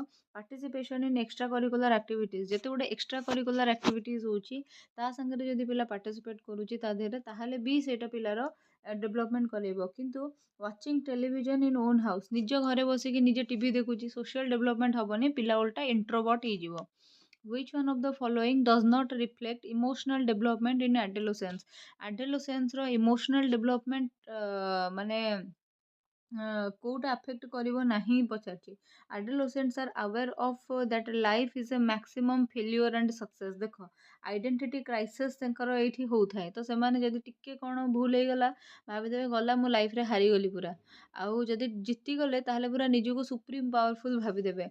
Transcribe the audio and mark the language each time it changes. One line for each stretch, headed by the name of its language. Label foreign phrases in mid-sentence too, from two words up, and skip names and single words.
English: participation in extra curricular activities,
Odia: ଯେତେ ଗୋଟେ
English: extra curricular activities
Odia: ହେଉଛି ତା ସାଙ୍ଗରେ ଯଦି ପିଲା ପାର୍ଟିସିପେଟ୍ କରୁଛି ତା ଦେହରେ, ତାହେଲେ ବି ସେଇଟା ପିଲାର ଡେଭଲପମେଣ୍ଟ କରାଇବ। କିନ୍ତୁ
English: watching television in own house,
Odia: ନିଜ ଘରେ ବସିକି ନିଜେ ଟିଭି ଦେଖୁଛି,
English: social development
Odia: ହେବନି, ପିଲା ଓଲଟା ଇଣ୍ଟ୍ରୋଭର୍ଟ ହେଇଯିବ।
English: Which one of the following does not reflect emotional development in adolescence?
Odia: Adolescence ର
English: emotional development
Odia: ମାନେ କୋଉଟା ଆଫେକ୍ଟ କରିବ ନାହିଁ ପଚାରିଛି।
English: adolescents are aware of that life is a maximum failure and success.
Odia: ଦେଖ
English: identity crisis
Odia: ତାଙ୍କର ଏଇଠି ହେଉଥାଏ, ତ ସେମାନେ ଯଦି ଟିକେ କ'ଣ ଭୁଲ ହେଇଗଲା ଭାବିଦେବେ ଗଲା ମୁଁ ଲାଇଫ୍ରେ ହାରିଗଲି ପୁରା, ଆଉ ଯଦି ଜିତିଗଲେ ତାହେଲେ ପୁରା ନିଜକୁ
English: supreme powerful
Odia: ଭାବିଦେବେ।